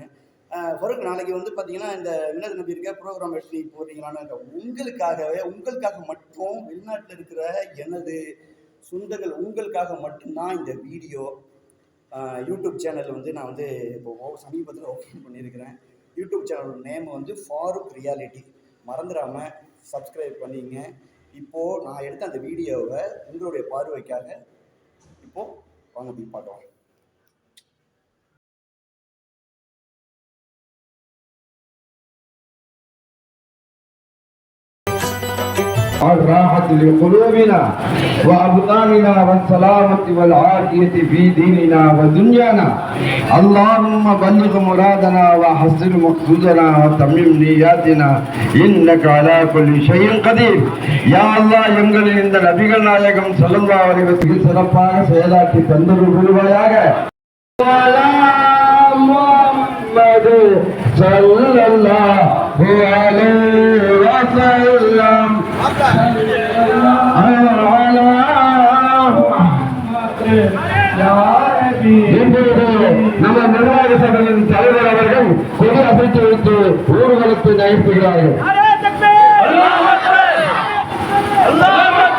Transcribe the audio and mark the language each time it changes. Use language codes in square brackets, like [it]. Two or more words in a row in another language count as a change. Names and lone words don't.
[ta] ஃபருக் நாளைக்கு பார்த்தீங்கன்னா இந்த வினோத் நபி இருக்க ப்ரோக்ராம் எடுத்து போடுறீங்களான்னு உங்களுக்காக மட்டும் வெளிநாட்டில் இருக்கிற எனது சொந்தங்கள் உங்களுக்காக மட்டும்தான் இந்த வீடியோ யூடியூப் சேனல் நான் இப்போ சமீபத்தில் ஓப்பன் பண்ணியிருக்கிறேன். யூடியூப் சேனலோட நேம் ஃபாரூக் ரியாலிட்டி. மறந்துடாமல் சப்ஸ்கிரைப் பண்ணிங்க. இப்போது நான் எடுத்த அந்த வீடியோவை உங்களுடைய பார்வைக்காக இப்போது வாங்க போய் பார்க்கலாம். [ar] الراحة لقلوبنا وأبطاننا والسلامة والعافية في ديننا ودنيانا. اللهم بلغ مرادنا وحسن مقصودنا وتمم نياتنا إنك على كل شيء قدير. يا الله [ta] எங்களின் இந்த நபிகள் நாயகம் [ar] صلى الله عليه وسلم [ta] சிறப்பாக செயலாற்றி தந்தருள் புரிவாயாக. முஹம்மது [ar] صلى الله عليه وسلم [ta] நம்ம நிர்வாக சபையின் தலைவர் அவர்கள் கொடி அசைத்து வைத்து ஊர்வலத்தை நகர்த்துகிறார்கள்.